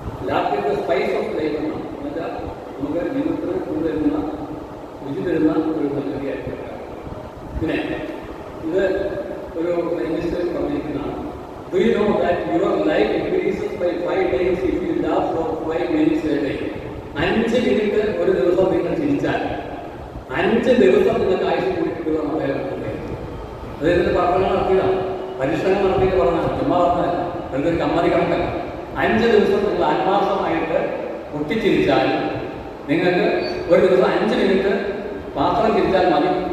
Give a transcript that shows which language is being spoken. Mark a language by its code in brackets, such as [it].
[en] laughter is the spice of life [ml] എന്നാണ്. എന്നുവെച്ചാൽ നമുക്ക് ജീവിതത്തിന് കൊണ്ടുവരുന്ന രുചി തരുന്ന ഒരു സംഗതിയായിട്ട്. പിന്നെ ഇത് ഒരു scientist പറഞ്ഞിരിക്കുന്നതാണ്. [en] Do you know that your life increases by 5 days if you laugh for 5 minutes a day? [ml] 5 minute ഒരു ദിവസം നിങ്ങൾ ചിരിച്ചാൽ 5 ദിവസം നിങ്ങൾക്ക് ആയുസ് കൂട്ടിക്കിട്ടുക അദ്ദേഹം പറയുന്നത്. അദ്ദേഹത്തിന്റെ പഠനങ്ങൾ നടത്തിയതാണ്, പരീക്ഷണങ്ങൾ നടത്തിയിട്ട് പറഞ്ഞാൽ ചുമ്മാ പറഞ്ഞതല്ല, എന്തൊരു കമ്മാതി കണക്കല്ല. 5 ദിവസം നിങ്ങൾ ആത്മാർത്ഥമായിട്ട് പൊട്ടിച്ചിരിച്ചാൽ നിങ്ങൾക്ക് ഒരു ദിവസം 5 മിനിറ്റ് മാത്രം ചിരിച്ചാൽ മതി.